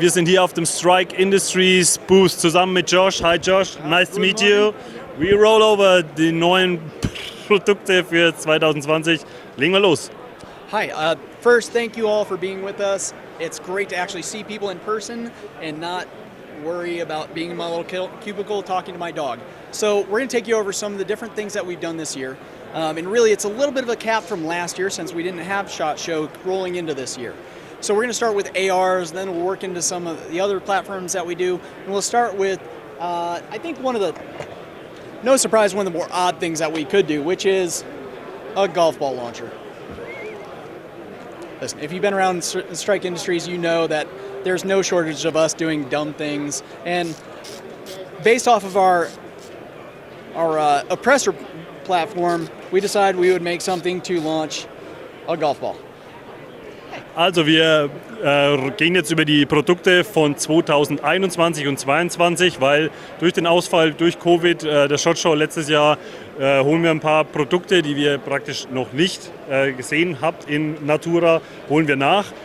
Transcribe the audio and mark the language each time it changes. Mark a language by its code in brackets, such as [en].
[de] Wir sind hier auf dem Strike Industries Booth zusammen mit Josh. [en] Hi Josh, nice to meet you. We roll over [de] die neuen Produkte für 2020. Legen wir los. [en] Hi, first thank you all for being with us. It's great to actually see people in person and not worry about being in my little cubicle talking to my dog. So we're going to take you over some of the different things that we've done this year. And really it's a little bit of a cap from last year since we didn't have SHOT Show rolling into this year. So we're going to start with ARs, then we'll work into some of the other platforms that we do. And we'll start with, I think no surprise, one of the more odd things that we could do, which is a golf ball launcher. Listen, if you've been around Strike Industries, you know that there's no shortage of us doing dumb things. And based off of our Oppressor platform, we decided we would make something to launch a golf ball. [de] Also wir gehen jetzt über die Produkte von 2021 und 2022, weil durch den Ausfall, durch Covid, der SHOT Show letztes Jahr, holen wir ein paar Produkte, die wir praktisch noch nicht gesehen habt in Natura, holen wir nach.